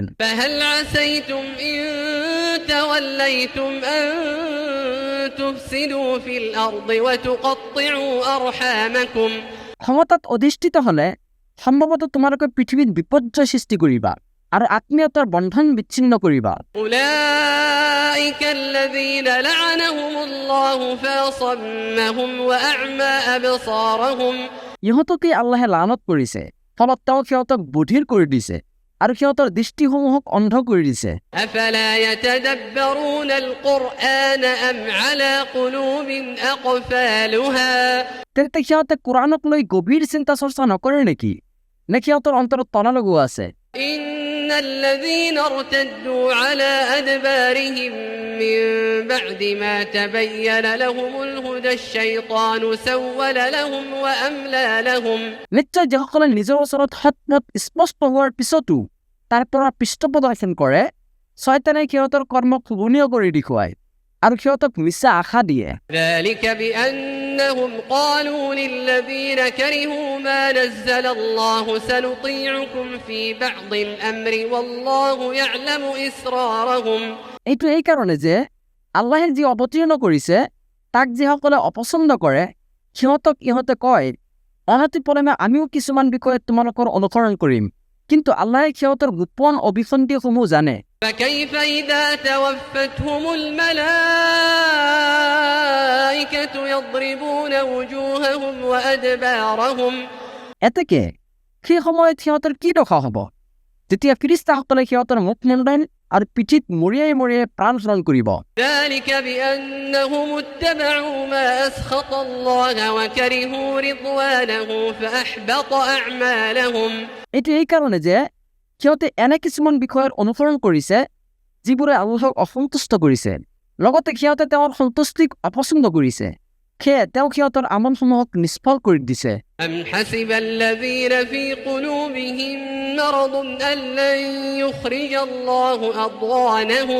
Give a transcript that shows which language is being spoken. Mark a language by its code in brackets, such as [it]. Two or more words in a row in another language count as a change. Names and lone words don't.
[ar] فهل عسيتم إن توليتم أن تفسدوا في الأرض وتقطعوا أرحامكم [as] ক্ষমতাত অধিষ্ঠিত হ'লে সম্ভৱতঃ তোমালোকে পৃথিৱীত বিপৰ্যয় সৃষ্টি কৰিবা আৰু আত্মীয়তাৰ বন্ধন বিচ্ছিন্ন কৰিবা। [ar] أولئك الذين لعنهم الله فأصمهم وأعمى أبصارهم [as] ইহঁতকেই আল্লাহে লানত কৰিছে, ফলত তেওঁ সিহঁতক বধিৰ কৰি দিছে আৰু সিহঁতৰ দৃষ্টিসমূহক অন্ধ কৰি দিছে। [ar] أفلا يتدبرون القرآن أم على قلوب أقفالها [as] তেন্তে সিহঁতে কোৰাণক লৈ গভীৰ চিন্তা চৰ্চা নকৰে নেকি, নে সিহঁতৰ অন্তৰত তলা লগোৱা আছে? [ar] إن الذين ارتدوا على أدبارهم من بعد ما تبين لهم الهدى الشيطان سول لهم وأملى لهم [as] নিশ্চয় যিসকলে নিজৰ ওচৰত সৎপথ স্পষ্ট হোৱাৰ পিছতো তাৰ পৰা পৃষ্ঠপ্ৰদৰ্শন কৰে, শয়তানে সিহঁতৰ কৰ্মক শোভনীয় কৰি দেখুৱায় আৰু সিহঁতক মিছা আশা দিয়ে। [ar] ذلك بأنهم قالوا للذين كرهوا ما نزل الله سنطيعكم في بعض الأمر والله يعلم إسرارهم [as] এইটো এই কাৰণে যে আল্লাহে যি অৱতীৰ্ণ কৰিছে তাক যিসকলে অপছন্দ কৰে সিহঁতক ইহঁতে কয়, অনাতিপলমে আমিও কিছুমান বিষয়ত তোমালোকৰ অনুসৰণ কৰিম, কিন্তু আল্লাহে সিহঁতৰ গোপন অভিসন্ধিসমূহ জানে। [ar] فكيف إذا توفتهم الملائكة يضربون وجوههم وأدبارهم [as] এতেকে সেই সময়ত সিহঁতৰ কি দশা হ'ব যেতিয়া ফিৰিষ্টাসকলে সিহঁতৰ মুখমণ্ডল আৰু পিঠিত মৰিয়াই মৰিয়াই প্ৰাণ হৰণ কৰিব। [ar] ذلك بأنهم اتبعوا ما أسخط الله وكرهوا رضوانه فأحبط أعمالهم [as] এইটো এই কাৰণে যে সিহঁতে এনে কিছুমান বিষয়ৰ অনুসৰণ কৰিছে যিবোৰে আল্লাহক অসন্তুষ্ট কৰিছে, লগতে সিহঁতে তেওঁৰ সন্তুষ্টিক অপছন্দ কৰিছে, সেয়ে তেওঁ সিহঁতৰ আমলসমূহক নিষ্ফল কৰি দিছে। [ar] أم حسب الذين في قلوبهم مرض أن لن يخرج الله أضغانهم